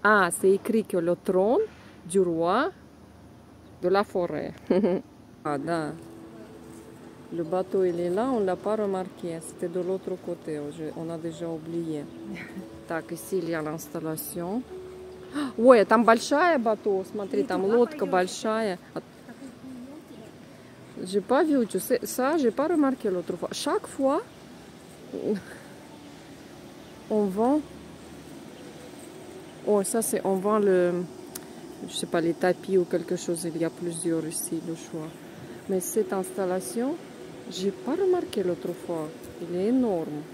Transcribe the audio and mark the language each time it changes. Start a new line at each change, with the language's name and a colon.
French: Ah, c'est écrit que le trône du roi de la forêt. Ah, да. Le bateau, il est là, on ne l'a pas remarqué. C'était de l'autre côté, on a déjà oublié. Так, ici, il y a l'installation.
Russian: Ой, там большая бато, смотри, там лодка большая.
French: J'ai pas vu, tu sais, ça, j'ai pas remarqué l'autre fois. Chaque fois, on vend. Oh, ça, c'est, on vend je sais pas, les tapis ou quelque chose. Il y a plusieurs ici, le choix. Mais cette installation, j'ai pas remarqué l'autre fois. Il est énorme.